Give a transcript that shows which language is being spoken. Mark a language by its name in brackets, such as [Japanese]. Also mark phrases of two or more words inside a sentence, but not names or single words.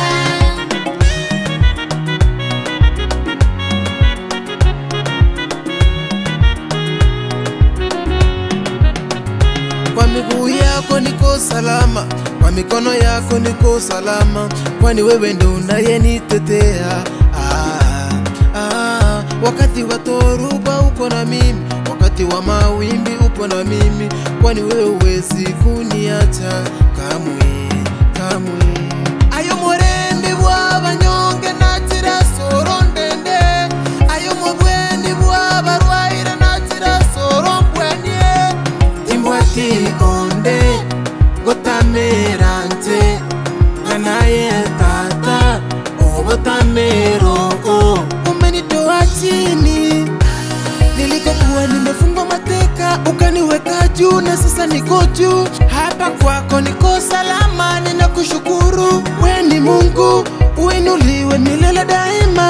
[Swahili] Kwa miguu yako niko salama, kwa mikono yako niko salama, kwani wewe ndo unayenitetea. Wakati wa dhoruba uko na mimi, wakati wa mawimbi upo na mimi, kwani wewe huwezi kuniacha kamwe, kamwe. [Gusii] Ayo murembe bw'abanyonge nakira soro ndende, ayo mubwendi bw'abarwaire nakira soro mbwenye. Timbwati onde gotamerante nganaye tata obotamero. [Swahili] Umenitoa chini nilikokuwa nimefungwa mateka, ukaniweka juu, na sasa niko juu. Hapa kwako niko salama, ninakushukuru. Wewe ni Mungu, uinuliwe milele daima.